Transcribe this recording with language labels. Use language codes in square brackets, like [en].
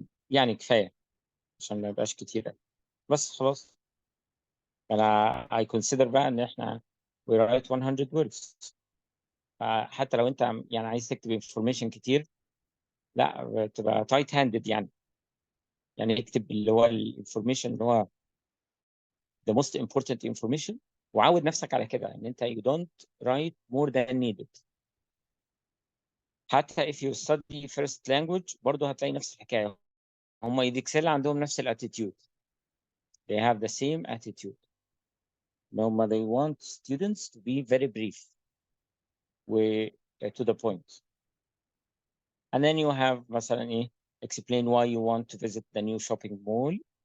[ar] يعني كفاية عشان ما يبقاش كتير بس خلاص. أنا [en] I consider [ar] بقى إن إحنا [en] we write 100 words. [ar] حتى لو أنت يعني عايز تكتب information كتير لا تبقى [en] tight handed [ar] يعني اكتب اللي هو الانفورميشن اللي هو [en] the most important information [ar] وعود نفسك على كده ان انت [en] you don't write more than needed. [ar] حتى [en] if you study first language [ar] برضه هتلاقي نفس الحكايه. هم يدكسل عندهم نفس الاتيتيود. [en] They have the same attitude. [ar] هم [en] they want students to be very brief و to the point. And then you have [ar] مثلا ايه [en] explain why you want to visit the new shopping mall.